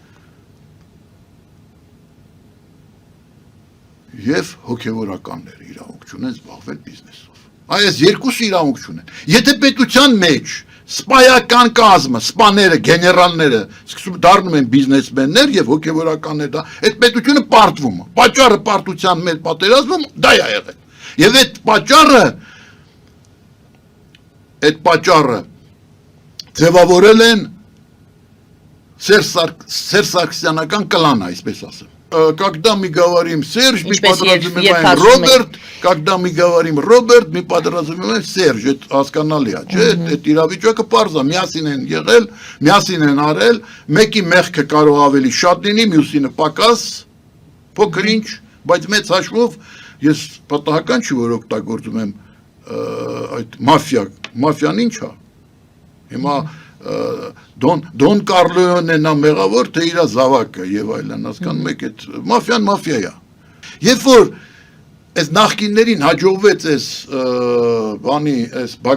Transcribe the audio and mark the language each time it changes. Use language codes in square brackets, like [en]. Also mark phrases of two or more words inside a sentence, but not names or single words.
[hy] եւ հոգեվորականներ իրավունք չունեն զբաղվել բիզնեսով։ Այս երկուսը իրավունք չունեն։ Եթե պետության մեջ սպայական կազմը, սպաները, գեներալները սկսում դառնում են բիզնեսմեններ եւ հոգեվորականներ, այդ պետությունը պարտվում է։ Պատճառը պարտության մեր պատերազմում դա է եղել։ Եվ այդ պատճառը ձևավորել են Սերժ-Սարգսյանական կլանը, այսպես ասեմ։ [ru] Когда мы говорим Серж, мы подразумеваем Роберт, когда мы говорим Роберт, мы подразумеваем Серж, это [hy] հասկանալի է, չէ՞, այդ իրավիճակը պարզ է, միասին են եղել, միասին են արել, մեկի մեղքը կարող ավելի շատ լինի, մյուսինը պակաս, փոքր ինչ, բայց մեծ հաշվով ես պատահական չի, որ օգտագործում եմ այդ մաֆիան ինչ է։ Հիմա Դոն Կարլոյոնն է մեղավոր, թե իր զավակը եւ այլն, հասկանում եք, այդ մաֆիան մաֆիա է։ Երբ որ այս նախկիններին հաջողվեց այս բանի այս